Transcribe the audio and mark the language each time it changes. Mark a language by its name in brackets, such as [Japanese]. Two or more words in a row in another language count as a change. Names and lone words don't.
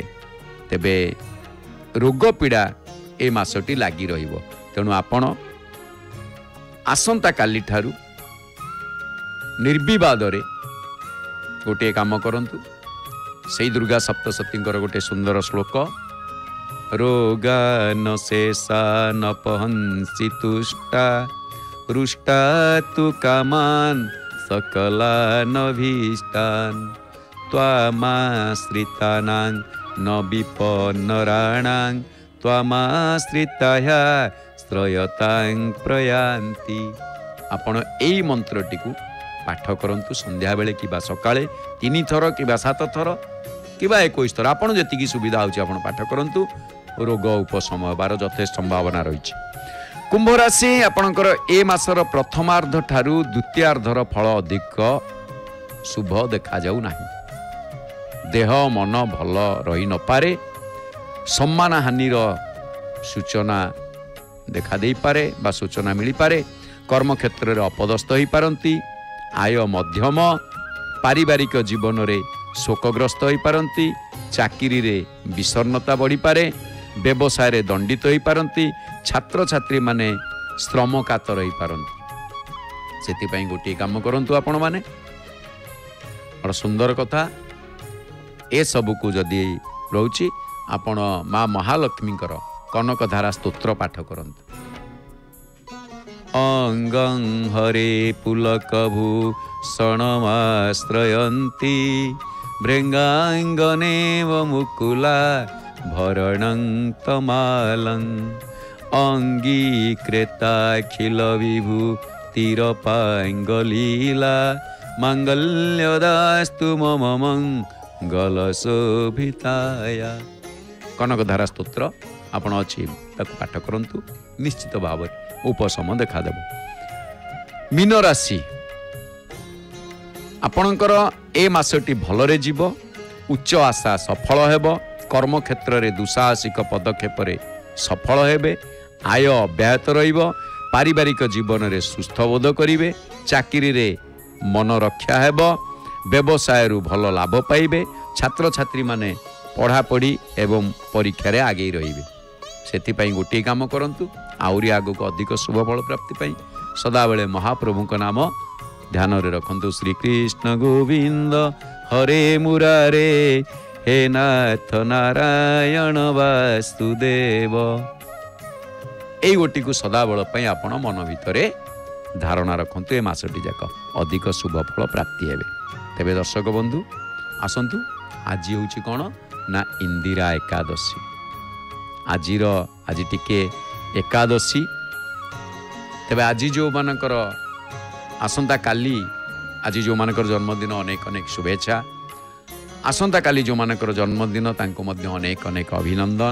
[Odia] ତେବେ ରୋଗ ପୀଡ଼ା ଏ ମାସଟି ଲାଗି ରହିବ। ତେଣୁ ଆପଣ ଆସନ୍ତା କାଲି ଠାରୁ ନିର୍ବିବାଦ ରେ ଗୋଟେ କାମ କରନ୍ତୁ। ସେଇ ଦୁର୍ଗା ସପ୍ତଶତୀଙ୍କର ଗୋଟେ ସୁନ୍ଦର ଶ୍ଳୋକ। [Sanskrit] रोगा न शेषा न पहंसि तुष्टा रुष्टा तु कामान सकला न भीष्टान त्वामाश्रितानां न विपन्नराणां त्वामाश्रिताया श्रयतां प्रयान्ति। [Odia] ଆପଣ ଏଇ ମନ୍ତ୍ରଟି କୁ ପାଠ କରନ୍ତୁ। ସନ୍ଧ୍ୟା ବେଳେ କିବା ସକାଳେ 3 ଥର କିବା 7 ଥର କିବା 21 ଥର ଆପଣ ଯେତିକି ସୁବିଧା ହେଉଛି ଆପଣ ପାଠ କରନ୍ତୁ। ରୋଗ ଉପଶମ ହେବାର ଯଥେଷ୍ଟ ସମ୍ଭାବନା ରହି। କୁମ୍ଭ ରାଶି ଆପଣଙ୍କର ଏ ମାସର ପ୍ରଥମାର୍ଦ୍ଧ ଠାରୁ ଦ୍ୱିତୀୟାର୍ଦ୍ଧର ଫଳ ଅଧିକ ଶୁଭ ଦେଖା ଯାଉ ନାହିଁ। ଦେହ ମନ ଭଲ ରହି ନ ପାରେ। ସମ୍ମାନ ହାନିର ସୂଚନା ଦେଖା ଦେଇ ପାରେ ବା ସୂଚନା ମିଳି ପାରେ। କର୍ମ କ୍ଷେତ୍ର ରେ ଅପଦସ୍ଥ ହୋଇ ପାରନ୍ତି। ଆୟ ମଧ୍ୟମ। ପାରିବାରିକ ଜୀବନ ରେ ଶୋକଗ୍ରସ୍ତ ହୋଇ ପାରନ୍ତି। ଚାକିରି ରେ ବିଷଣ୍ଣତା ବଢ଼ି ପାରେ। ବ୍ୟବସାୟ ରେ ଦଣ୍ଡିତ ହୋଇ ପାରନ୍ତି। ଛାତ୍ର ଛାତ୍ରୀ ମାନେ ଶ୍ରମ କାତର ହୋଇ ପାରନ୍ତି। ସେଥି ପାଇଁ ଗୋଟେ କାମ କରନ୍ତୁ ଆପଣ ମାନେ। ବଡ଼ ସୁନ୍ଦର କଥା। ଏ ସବୁ କୁ ଯଦି ରହୁଛି ଆପଣ ମା ମହାଲକ୍ଷ୍ମୀଙ୍କର କନକଧାରା ସ୍ତୋତ୍ର ପାଠ କରନ୍ତୁ। [Sanskrit] अंगं हरे पुलकभूषणमाश्रयन्ति भृङ्गाङ्गनेव मुकुला भरणं तमालं अङ्गीकृताखिल विभूतिरपाङ्गलीला माङ्गल्यदास्तु मम मङ्गलशोभिताय। [Odia] କନକଧାରା ସ୍ତୋତ୍ର ଆପଣ ଅଛି ତାକୁ ପାଠ କରନ୍ତୁ। ନିଶ୍ଚିତ ଭାବ ଉପଶମ ଦେଖା ଦେବ। ମୀନ ରାଶି ଆପଣଙ୍କର ଏ ମାସଟି ଭଲରେ ଯିବ। ଉଚ୍ଚ ଆଶା ସଫଳ ହେବ। କର୍ମ କ୍ଷେତ୍ର ରେ ଦୁଃସାହସିକ ପଦକ୍ଷେପ ରେ ସଫଳ ହେବେ। ଆୟ ଅବ୍ୟାହତ ରହିବ। ପାରିବାରିକ ଜୀବନ ରେ ସୁସ୍ଥ ବୋଧ କରିବେ। ଚାକିରି ରେ ମନ ରକ୍ଷା ହେବ। ବ୍ୟବସାୟ ରୁ ଭଲ ଲାଭ ପାଇବେ। ଛାତ୍ର ଛାତ୍ରୀ ମାନେ ପଢ଼ାପଢ଼ି ଏବଂ ପରୀକ୍ଷା ରେ ଆଗେ ରହିବେ। ସେଥିପାଇଁ ଗୋଟେ କାମ କରନ୍ତୁ। ଆଉରି ଆଗ କୁ ଅଧିକ ଶୁଭ ଫଳ ପ୍ରାପ୍ତି ପାଇଁ ସଦାବେଳେ ମହାପ୍ରଭୁ ଙ୍କ ନାମ ଧ୍ୟାନ ରେ ରଖନ୍ତୁ। [Sanskrit] श्री कृष्ण गोविंद हरे मुरारे हे नाथ नारायण वासुदेव। [Odia] ଏଇ ଗୋଟି କୁ ସଦାବେଳ ପାଇଁ ଆପଣ ମନ ଭିତରେ ଧାରଣା ରଖନ୍ତୁ। ଏ ମାସଟି ଯାଏ ଅଧିକ ଶୁଭ ଫଳ ପ୍ରାପ୍ତି ହେବେ। ତେବେ ଦର୍ଶକ ବନ୍ଧୁ ଆସନ୍ତୁ। ଆଜି ହେଉଛି କଣ ନା ଇନ୍ଦିରା ଏକାଦଶୀ। ଆଜି ଟିକେ ଏକାଦଶୀ। ତେବେ ଆଜି ଯୋ ମାନଙ୍କର ଆସନ୍ତା କାଲି ଆଜି ଯୋ ମାନଙ୍କର ଜନ୍ମଦିନ ଅନେକ ଅନେକ ଶୁଭେଚ୍ଛା। ଆସନ୍ତା କାଲି ଯୋ ମାନଙ୍କର ଜନ୍ମଦିନ ତାଙ୍କୁ ମଧ୍ୟ ଅନେକ ଅନେକ ଅଭିନନ୍ଦନ।